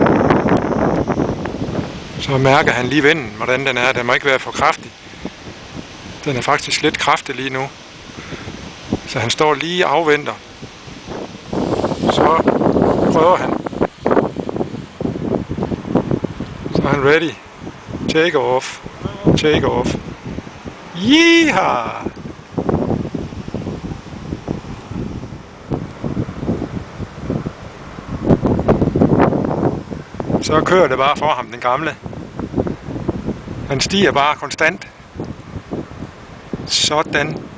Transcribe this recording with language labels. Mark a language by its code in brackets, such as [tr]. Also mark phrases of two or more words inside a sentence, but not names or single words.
[da] Så mærker han lige vinden, hvordan den er. Den må ikke være for kraftig. Den er faktisk lidt kraftig lige nu. Så han står lige og afventer. Så prøver han. Så er han ready. [en] Take off. Take off. Yeehaw! [da] Så kører det bare for ham, den gamle. Han stiger bare konstant. Sådan.